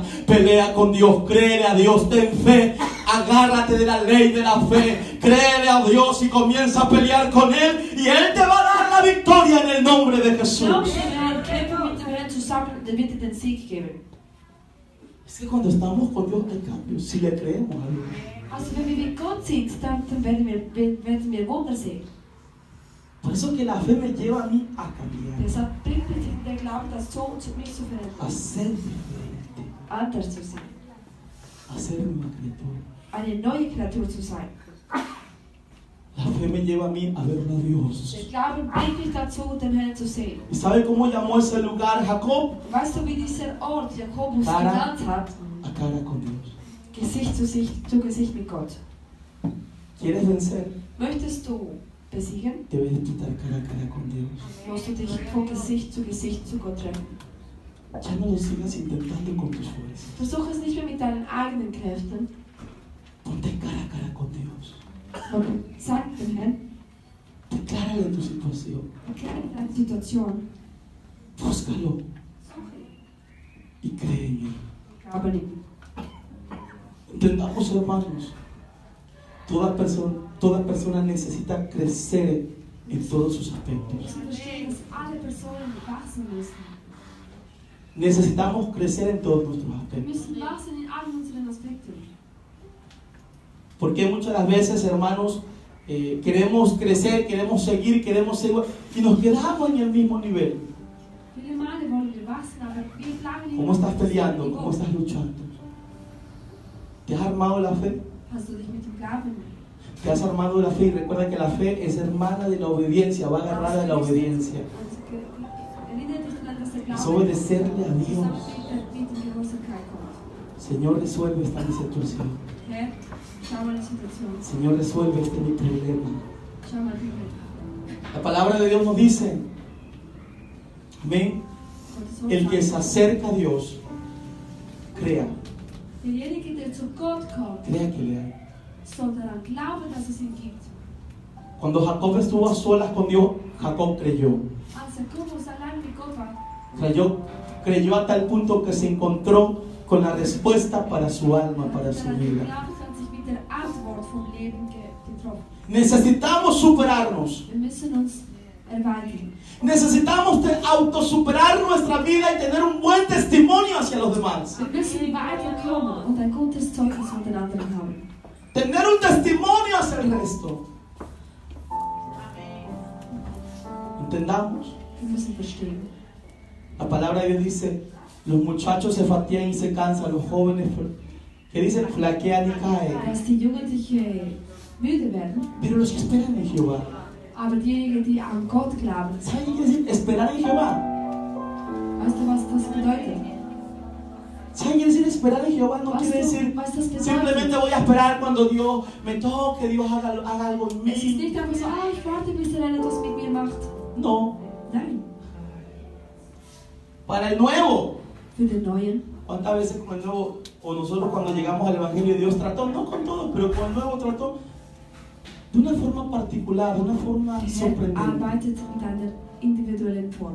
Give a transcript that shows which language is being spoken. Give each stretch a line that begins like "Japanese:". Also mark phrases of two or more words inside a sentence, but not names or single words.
Spanish: Pelea con Dios, créele a Dios, ten fe, agárrate de la ley de la fe, créele a Dios y comienza a pelear con Él y Él te va a dar la victoria en el nombre de Jesús.
German: Glaub dem Herrn, kämpfe mit dem Herrn zusammen, der wird dir den Sieg geben.
Spanish: Es que cuando estamos con Dios hay cambios, si le creemos a Dios.
German: Also wenn wir mit Gott sind, dann werden wir Wunder sehen.
Spanish: Por eso que la fe me lleva a mí a cambiar,
German: Deshalb bringt mich der Glaube dazu, mich zu verändern,
Spanish: a ser diferente,
German: anders zu sein,
Spanish: a ser una criatura.
German: eine neue Kreatur zu sein.
Spanish: La fe me lleva a mí a ver a Dios.
German: Der Glaube bringt mich dazu, den Herrn zu sehen.
Spanish: ¿Y sabe cómo llamó ese lugar Jacob?
German: Weißt du, wie dieser Ort Jakobus
Spanish: Cara
German: genannt hat?
Spanish: a cara con Dios.
German: Gesicht zu Gesicht mit Gott.
Spanish: ¿Quieres vencer?
German: Möchtest du besiegen,
Spanish: debes de estar cara a cara con Dios.
German: musst du dich von Gesicht zu Gott treffen.
Spanish: Ya no lo sigas intentando con tus fuerzas.
German: Versuch es nicht mehr mit deinen eigenen Kräften,
Spanish: Ponte cara a cara con Dios.
German: sondern sag dem Herrn,
Spanish: Declárale tu situación.
German: erkläre deine Situation,
Spanish: Búscalo y cree en Él.
German: glaube nicht.
Spanish: Entendamos, hermanos, toda persona necesita crecer en todos sus
German: Wir
Spanish: aspectos.
German: müssen verstehen, dass alle Personen wachsen müssen.
Spanish: Necesitamos crecer en todos nuestros
German: Wir
Spanish: aspectos.
German: müssen wachsen in allen unseren Aspekten.
Spanish: Porque muchas de las veces, hermanos, queremos crecer, queremos seguir y nos quedamos en el mismo nivel.
German: Viele Male wollen wir wachsen, aber wir bleiben
Spanish: ¿Cómo estás peleando? ¿Cómo estás luchando? ¿Te has armado la fe?
German: Hast du dich mit dem Glauben
Spanish: Te has armado la fe y recuerda que la fe es hermana de la obediencia, va agarrada de la obediencia.
German: Erinnere dich daran, dass der
Spanish: Es
German: Glaube
Spanish: obedecerle a Dios.
German: zusammen mit der Gehorsamkeit kommt.
Spanish: Señor, resuelve esta mi situación.
German: Herr, schau mal die Situation.
Spanish: Señor, resuelve este mi problema.
German: Schau mal die Welt.
Spanish: La palabra de Dios nos dice, amén,
German: Gottes Wort
Spanish: el que se
German: sagt,
Spanish: acerca a Dios, crea
German: derjenige, der zu Gott kommt,
Spanish: que le hay.
German: soll daran glauben, dass es ihn gibt.
Spanish: Cuando Jacob estuvo a solas con Dios, Jacob creyó.
German: Als Jakobus allein mit Gott war,
Spanish: Creyó a tal punto que se encontró con la respuesta para su alma, para su
German: daran
Spanish: vida.
German: geglaubt, hat sich mit der Antwort vom Leben getroffen.
Spanish: Necesitamos superarnos.
German: Wir müssen uns erweitern.
Spanish: Necesitamos autosuperar nuestra vida y tener un buen testimonio hacia los demás.
German: Wir müssen weiterkommen und ein gutes Zeugnis von den anderen haben.
Spanish: Tener un testimonio hacia el resto. Entendamos.
German: Wir müssen verstehen.
Spanish: La palabra de Dios dice, los muchachos se fatigan y se cansan, los jóvenes que dicen flaquean y caen.
German: Dass die Jugendlichen müde werden,
Spanish: Pero los que esperan en Jehová,
German: aber diejenigen, die an Gott glauben,
Spanish: ¿saben qué quiere decir esperar en Jehová?
German: weißt du, was das bedeutet?
Spanish: ¿Saben qué quiere decir esperar en Jehová? No quiere decir
German: Was das bedeutet?
Spanish: simplemente voy a esperar cuando Dios me toque, Dios haga algo en
German: Es ist
Spanish: mí.
German: nicht einfach so, ich warte, bis er etwas mit mir macht.
Spanish: No,
German: Nein,
Spanish: para el nuevo.
German: für den Neuen.
Spanish: ¿Cuántas veces con el nuevo, o nosotros cuando llegamos al Evangelio de Dios trató, no con todos, pero con el nuevo trató de una forma particular, de una forma
German: Er
Spanish: sorprendente?
German: arbeitet mit einer individuellen Form.